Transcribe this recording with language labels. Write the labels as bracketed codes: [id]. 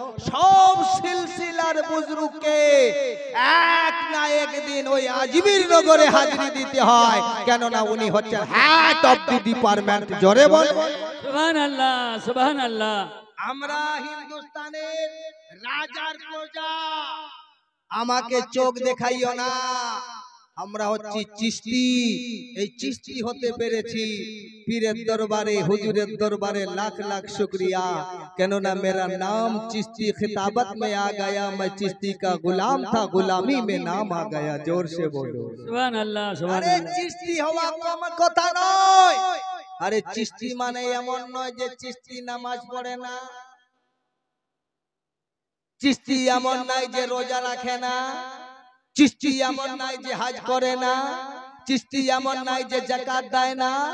[bn] सब सिलसिलार बुजुर्गके एक ना एक दिन ওই আজমির নগরে হাজিরি দিতে হয়, কেন না উনি হচ্ছেন হেড অফ দি ডিপার্টমেন্ট। জোরে বলো সুবহান আল্লাহ, সুবহান আল্লাহ। আমরা হিন্দুস্তানের রাজার প্রজা, আমাকে চোখ দেখাইও না, আমরা হচ্ছি চিশতি। এই চিশতি হতে পেরেছি পীরের দরবারে, হুজুরের দরবারে লাখ লাখ শুকরিয়া, কেননা [hi] मेरा नाम चिश्ती खिताबत में आ गया, मैं चिश्ती का गुलाम था, गुलामी में नाम आ गया। जोर से बोलो [bn] সুবহান আল্লাহ, সুবহান আরে আল্লাহ। চিশতি হওয়া কম কথা নয়। আরে চিশতি মানে এমন নয় যে চিশতি নামাজ পড়ে না, চিশতি এমন নাই যে রোজা রাখে না, চিশতি এমন নাই যে হজ করে না, চিশতি এমন নাই যে যাকাত দেয় না।